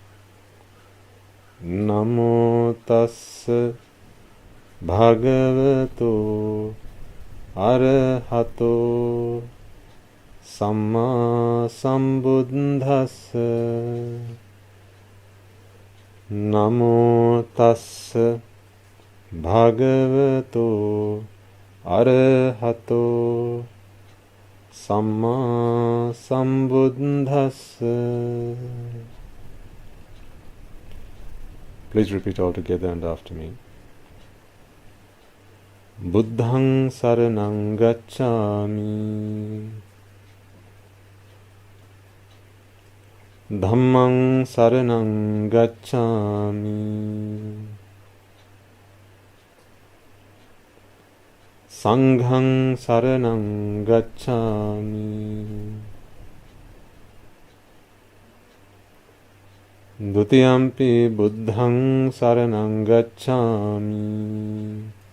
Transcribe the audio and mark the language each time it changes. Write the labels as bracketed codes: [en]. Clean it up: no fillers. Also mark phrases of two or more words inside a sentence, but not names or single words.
[pi] namo tassa bhagavato arahato samma sambuddhassa namo tassa bhagavato arahato samma sambuddhassa. [en] Please repeat all together and after me. [pi] Buddhaṃ saraṇaṃ gacchāmi Dhammaṃ saraṇaṃ gacchāmi Sanghaṃ saraṇaṃ gacchāmi Dutiyampi buddhaṃ saraṇaṃ gacchāmi